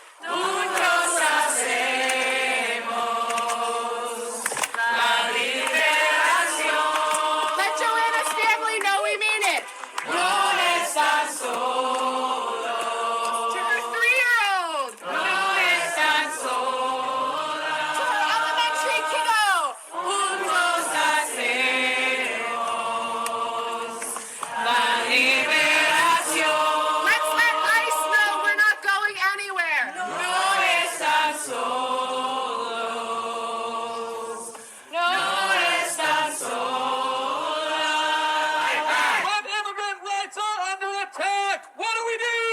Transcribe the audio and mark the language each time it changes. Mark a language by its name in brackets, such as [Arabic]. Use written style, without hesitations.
[Spanish] Juntos hacemos la liberación. [English] Let Joanna's family know we mean it. [Spanish] No están solos. [English] To her 3-year-old. [Spanish] No están solas. [English] To her elementary kiddo. [Spanish] Juntos hacemos la liberación. [English] Let's let ICE know we're not going anywhere. [Spanish] No están solos. No están solas. [English] When immigrant rights are under attack, what do we do?